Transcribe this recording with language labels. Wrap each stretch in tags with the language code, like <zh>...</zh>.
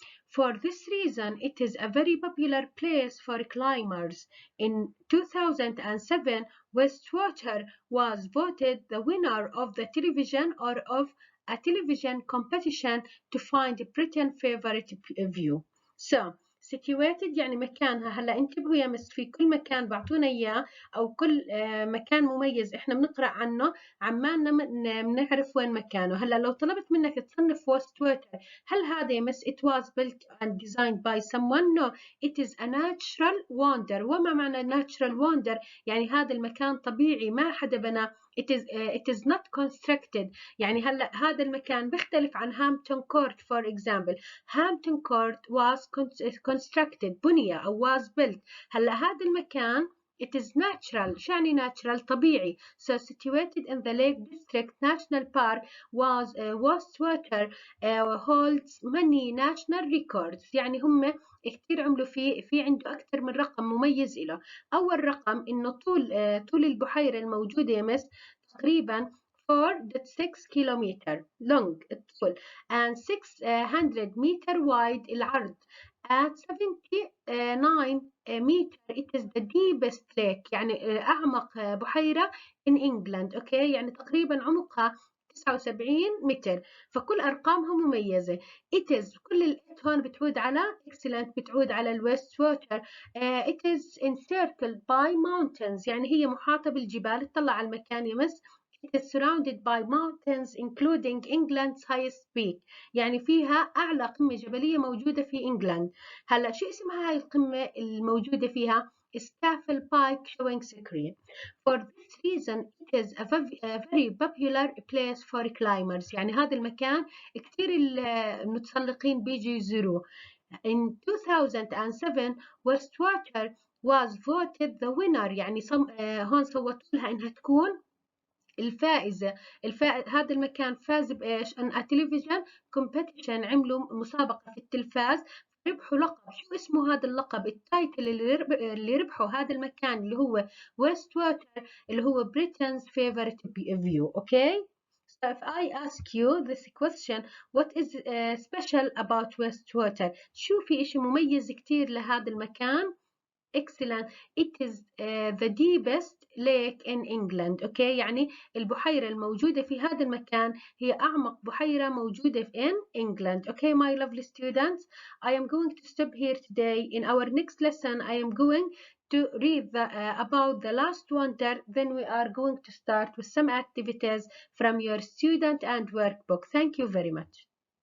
<en>For this reason, it is a very popular place for climbers. In 2007, Westwater was voted the winner of the television or of a television competition to find Britain's favorite view. So, situated</en> <ar>يعني مكانها. هلا انتبهوا يا مس، في كل مكان بعطونا اياه او كل مكان مميز احنا بنقرا عنه عمالنا بنعرف وين مكانه. هلا لو طلبت منك تصنف Westwater، هل هذا يا مس</ar> <en>it was built and designed by someone? No, it is a natural wonder.</en> <ar>وما معنى natural wonder؟ يعني هذا المكان طبيعي ما حدا بناه.</ar> <en>It is not constructed.</en> <ar>يعني هلا هذا المكان بيختلف عن Hampton Court</ar> <en>for example. Hampton Court was constructed،</en> <ar>بني أو</ar> <en>was built.</en> <ar>هلا هذا المكان</ar> <en>it is natural.</en> <ar>شو يعني natural؟ طبيعي.</ar> <en>So situated in the Lake District National Park was Westwater holds many national records.</en> <ar>يعني هم كثير عملوا فيه، في عنده أكثر من رقم مميز له. أول رقم إنه طول البحيرة الموجودة يا مس تقريبا 4.6 كيلومتر long الطول and 600 meter wide العرض.</ar> <en>At 79 meter it is the deepest lake،</en> <ar>يعني أعمق بحيرة</ar> <en>in England.</en> <ar>أوكي، يعني تقريبا عمقها 79 متر. فكل أرقامها مميزة.</ar> <en>It is</en> <ar>كل الإت هون بتعود على excellent، بتعود على الويست ووتر.</ar> <en>It is encircled by mountains،</en> <ar>يعني هي محاطة بالجبال. اطلع على المكان يمس.</ar> <en>It is surrounded by mountains including England's highest peak،</en> <ar>يعني فيها أعلى قمة جبلية موجودة في إنجلند. هلا شو اسمها هاي القمة الموجودة فيها؟ Scafell Pike showing Sikri.</ar> <en>For this reason it is a very popular place for climbers.</en> <ar>يعني هذا المكان كثير المتسلقين بيجوا يزوروه.</ar> <en>In 2007 Westwater was voted the winner.</en> <ar>يعني هون صوتوا لها إنها تكون الفائزة. هذا المكان فاز بإيش؟ أن تلفزيون كومبيتيشن، عملوا مسابقة في التلفاز، ربحوا لقب. شو اسمه هذا اللقب؟ التايتل اللي ربحوا هذا المكان اللي هو Westwater، اللي هو</ar> <en>Britain's favorite view. Okay. So if I ask you this question, what is special about Westwater؟</en> <ar>شو في إشي مميز كتير لهذا المكان؟</ar> <en>Excellent. It is the deepest lake in England. Okay.</en> <ar>يعني البحيرة الموجودة في هذا المكان هي أعمق بحيرة موجودة</ar> <en>in England. Okay, my lovely students, I am going to stop here today. In our next lesson, I am going to read about the last wonder. Then we are going to start with some activities from your student and workbook. Thank you very much.</en>